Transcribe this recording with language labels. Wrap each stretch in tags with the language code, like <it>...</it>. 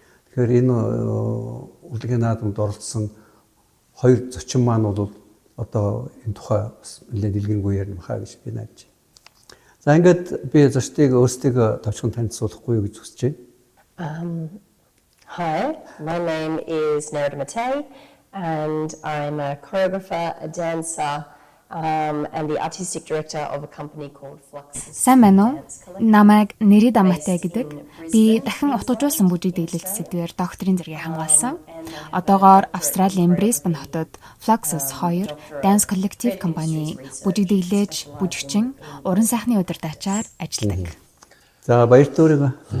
<mn>Тэгэхээр энэ урлагийн наадамд оролцсон хоёр зочин маань бол одоо энэ тухай нэлээд дэлгэрэнгүй ярих хаа гэж би найдаж байна. За ингээд би зочдыг өөрсдөө товчхон танилцуулахгүй юу гэж хүсэж байна.</mn> <en>Hi, my name is Nirida Matai and I'm a choreographer, a dancer and the artistic director of a company called Fluxus.</en> <mn>Сайн байна уу? Намайг Нирида Матай гэдэг. Би дахин утгажуулсан бүжиг дэглэлт сэдвээр докторийн зэрэгээ хамгаалсан. Одоогоор Австралийн Брисбен хотод Fluxus 2 Dance Collective компани бүжиг дэглэж, бүжигчин, уран сайхны удирдагчаар ажилладаг. За баярлалаа.</mn>